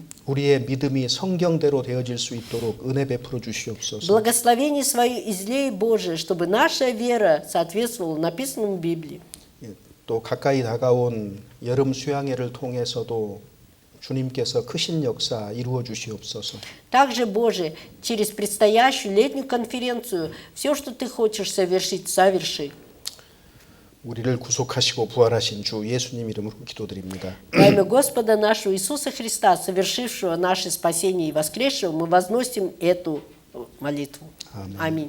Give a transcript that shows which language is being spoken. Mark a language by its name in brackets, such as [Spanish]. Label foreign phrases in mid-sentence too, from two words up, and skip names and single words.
[Korean] 우리의 믿음이 성경대로 되어질 수 있도록 은혜 베풀어 주시옵소서. [Russian] Благословение свое излей, Боже, чтобы наша вера соответствовала написанному в Библии. [Korean] 예, 또 가까이 다가온 여름 수양회를 통해서도 주님께서 크신 역사 이루어 주시옵소서. [Russian] Также, Боже, через предстоящую летнюю конференцию все, что Ты хочешь совершить, соверши. [Korean] 우리를 구속하시고 부활하신 주 예수님 이름으로 기도드립니다. [Russian] Во имя Господа нашего Иисуса Христа, совершившего наше спасение и воскресшего, мы возносим эту молитву. Аминь.